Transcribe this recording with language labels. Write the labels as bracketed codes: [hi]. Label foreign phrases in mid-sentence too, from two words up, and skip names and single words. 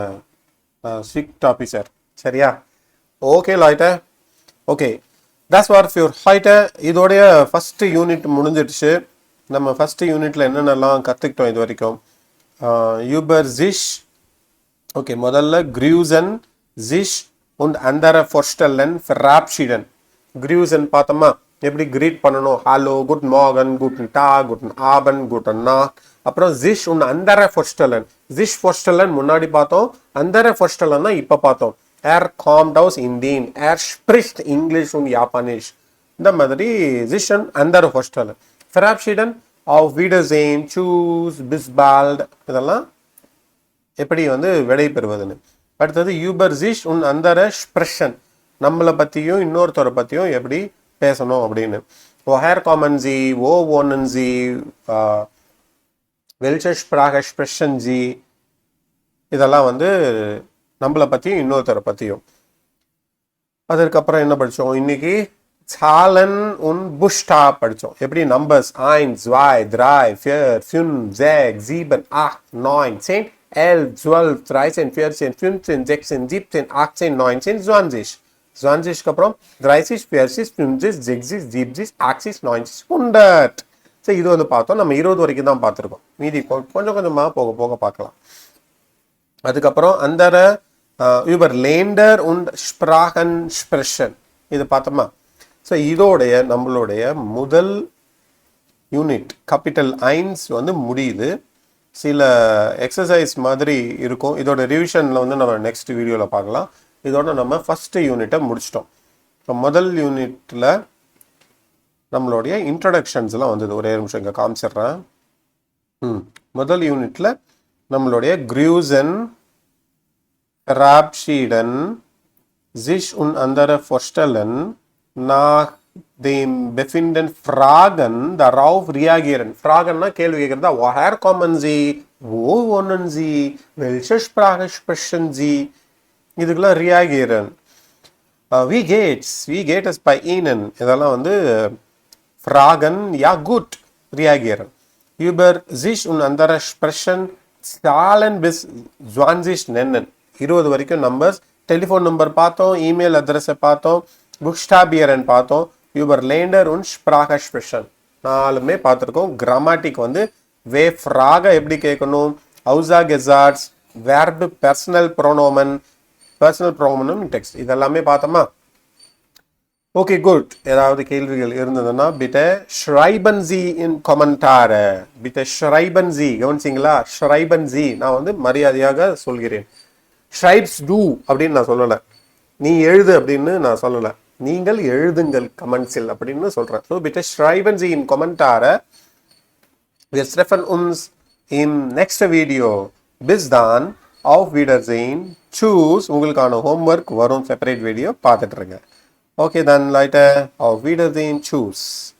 [en] strict officer. [ta] சரியா? ஓகே லாய்ட்ட. ஓகே, தட்ஸ் வாட் ஃபார் ஹைட்ட. இதோடைய [en] first unit [ta] முடிஞ்சிடுச்சு. நம்ம [en] first unit [ta] என்னென்னலாம் கற்றுக்கிட்டோம் இது வரைக்கும்? [de] über sich. ஓகே, முதல்ல Grüßen, sich und andere Vorstellen verabschieden. [ta] கிரூசன் பார்த்தோமா? எப்படி கிரீட் பண்ணணும்? [de] Hallo, Guten Morgen, Guten Tag, Guten Abend, Gute Nacht. அப்புறம் ஜிஷ் und andere Vorstellen. sich vorstellen [ta] முன்னாடி பார்த்தோம், [de] andere Vorstellen [ta] தான் இப்போ பார்த்தோம். [de] Er kommt aus Indien, er spricht English und Japanisch. இந்த மாதிரி ஜிஷ் und andere Vorstellen. Verabschieden, auf Wiedersehen, tschüss, bis bald. [ta] இதெல்லாம் எப்படி விடை பெறுவதுன்னு. [de] அடுத்தது über sich und andere Sprechen. [ta] நம்மளை பற்றியும் இன்னொருத்தரை பற்றியும் எப்படி பேசணும் அப்படின்னு. [de] woher kommen Sie, wo wohnen Sie, welche Sprache sprechen Sie. [ta] இதெல்லாம் நம்மளை பற்றியும் இன்னொருத்தரை பற்றியும். அதற்கப்புறம் என்ன படித்தோம் இன்னைக்கு? [de] Zahlen und Buchstaben [ta] படித்தோம். எப்படி நம்பர்ஸ் 1, 2, 3, 4, 5, 6, 7, 8, 9, 10, 11, 12, 13, 14, 15, 16, 17, 18, 19, 20. 20க்கு அப்புறம் 30, 40, 50, 60, 70, 80, 90, 100. ஸோ இது பார்த்தோம். நம்ம 20 வரைக்கும் தான் பார்த்துருக்கோம். மீதி கொஞ்சம் கொஞ்சமாக போக போக பார்க்கலாம். அதுக்கப்புறம் அந்த [de] über Länder und Sprachen sprechen [ta] இது பார்த்தோமா? ஸோ இதோடைய நம்மளுடைய முதல் யூனிட் கேபிட்டல் 1 முடியுது. சில எக்ஸசைஸ் மாதிரி இருக்கும். இதோட ரிவிஷனில் நம்ம நெக்ஸ்ட் வீடியோவில் பார்க்கலாம். இதோட நம்ம [en] first unit [ta] முடிச்சிட்டோம். இப்போ முதல் யூனிட்டில் நம்மளுடைய இன்ட்ரடக்ஷன்ஸ்லாம் வந்தது. ஒரே நிமிஷம் இங்கே காமிச்சிட்றேன். முதல் யூனிட்டில் நம்மளுடைய [de] Grüßen, Verabschieden, sich und andere Vorstellen nach dem Befinden fragen, darauf reagieren. [ta] Fragenனா கேள்வி கேட்கிறதா? [de] woher kommen Sie, wo wohnen Sie, welche Sprache sprechen Sie. இதுக்கெல்லாம் reagieren. wie geht es bei Ihnen. இதெல்லாம் fragen, ja gut, reagieren. über sich und andere sprechen, Zahlen bis 20 nennen. [ta] 20 வரைக்கும் நம்பர்ஸ். டெலிஃபோன் நம்பர் பார்த்தோம், இமெயில் அட்ரஸை பார்த்தோம், புக்ஸ்டாபியரன் பார்த்தோம், [de] über Länder und Sprache sprechen [ta] 4மே பார்த்துருக்கோம். [de] Grammatik W-Frage [ta] எப்படி கேட்கணும், ஹவுசா கெசார்ட்ஸ், வேர்பு, [de] Personalpronomen, [ta] டெக்ஸ்ட் இதெல்லாமே பார்த்தோமா? ஓகே குட். ஏதாவது கேள்விகள் இருந்ததுன்னா [de] bitte schreiben Sie in Kommentare. bitte schreiben Sie. கவனிச்சிங்களா? schreiben Sie. [ta] நான் வந்து மரியாதையாக சொல்கிறேன். [de] schreibst du [ta] அப்படின்னு நான் சொல்லலை. நீ எழுது அப்படின்னு நான் சொல்லலை. நீங்கள் எழுதுங்கள் கமெண்ட்ஸில் அப்படின்னு சொல்கிறேன். [de] ஸோ bitte schreiben Sie in Kommentare. Wir treffen uns im nächsten Video. Bis dann. Auf Wiedersehen. Tschüss. [ta] உங்களுக்கான ஹோம்ஒர்க் வரும் செப்பரேட் வீடியோ பார்த்துட்டு இருங்க. [de] Okay, dann Leute, auf Wiedersehen, tschüss.